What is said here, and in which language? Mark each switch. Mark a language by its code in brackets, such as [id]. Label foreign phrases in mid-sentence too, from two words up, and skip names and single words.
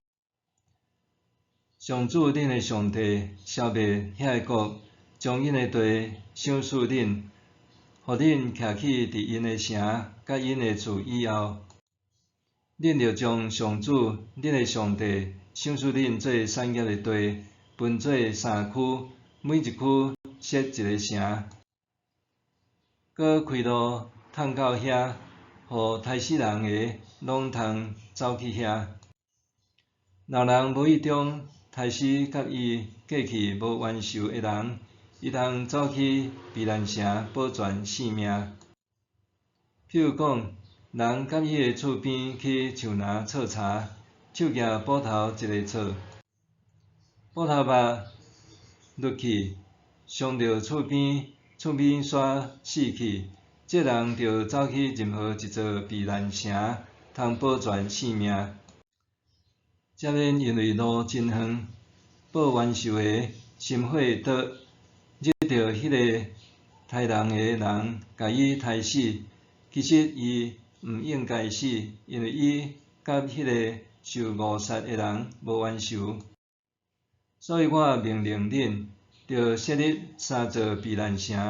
[nan] 上主恁的上帝消灭遐个国，将因的地赏赐恁，互恁徛起伫因的城甲因的厝以后，恁着将上主恁的上帝赏赐恁做产业的地分做3区，每一区设一个城，搁开路通到遐，互杀死人的拢通走去遐。若人无意中杀死甲伊过去无冤仇的人，伊通走去避难城保全性命。譬如讲，人甲伊的厝边去树林错茶，手举斧头一个错，斧头把落去，伤着厝边煞死去，这人着走去任何一座避难城，通保全性命。才免因为路真远，报冤仇的心火倒，入着迄个杀人的人，甲伊杀死。其实伊毋应该死，因为伊甲迄个受误杀的人无冤仇。所以我命令恁，着设立3座避难城。